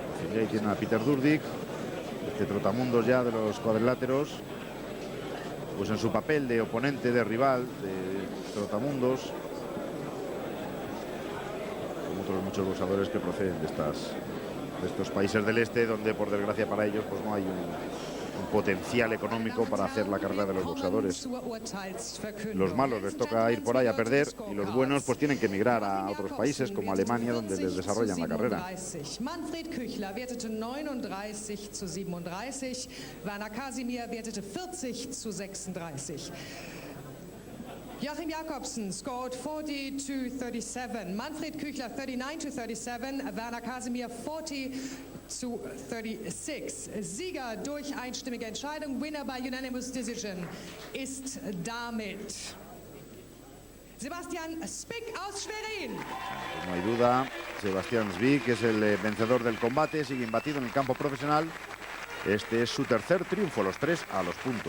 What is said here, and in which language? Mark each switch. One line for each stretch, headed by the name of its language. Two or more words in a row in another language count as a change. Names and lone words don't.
Spanish: Y ahí tiene a Peter Durdick, este trotamundos ya de los cuadriláteros, pues en su papel de oponente, de rival, de trotamundos, como otros muchos boxeadores que proceden de estos países del este, donde por desgracia para ellos pues no hay un potencial económico para hacer la carrera de los boxeadores. Los malos les toca ir por ahí a perder y los buenos pues tienen que emigrar a otros países como Alemania, donde les desarrollan la carrera.
German: Manfred Küchler wertete 39:37. Werner Kasimir wertete 40:36.
English: Joachim Jacobsen scored 40-37.
German: Manfred Küchler 39-37. Werner Kasimir 40-36. Sieger durch einstimmige Entscheidung,
English: Winner by unanimous decision,
German: ist damit Sebastian Zwick aus Schwerin.
Spanish: No hay duda, Sebastian Zwick es el vencedor del combate, sigue imbatido en el campo profesional. Este es su tercer triunfo, los 3 a los puntos.